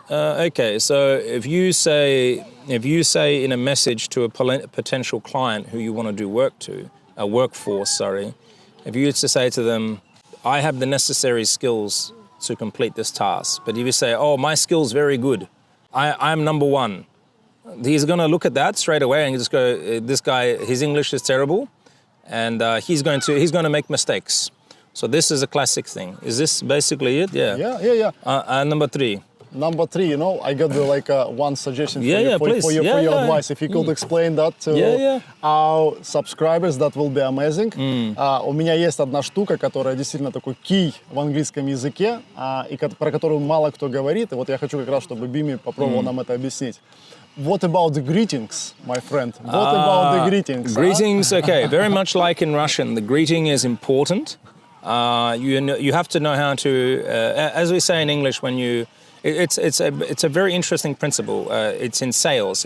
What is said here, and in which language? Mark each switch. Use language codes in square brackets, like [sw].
[en] Okay, so if you say in a message to a potential client who you want to do work for, if you used to say to them, I have the necessary skills to complete this task, but if you say, oh, my skill's very good, I'm number one, he's going to look at that straight away and just go, this guy, his English is terrible, and he's going to make mistakes. So this is a classic thing. Is this basically it? Yeah. Yeah. And number three. Number three, I got one suggestion for your advice. If you could explain that to our subscribers, that will be amazing. [ru] У меня есть одна штука, которая действительно такой key в английском языке, и про которую мало кто говорит. И вот я хочу как раз, чтобы Бими попробовал нам это объяснить. [en] What about the greetings, my friend? What about the greetings? Greetings, okay. Very much like in Russian, the greeting is important. You have to know how to, as we say in English, it's a very interesting principle. It's in sales.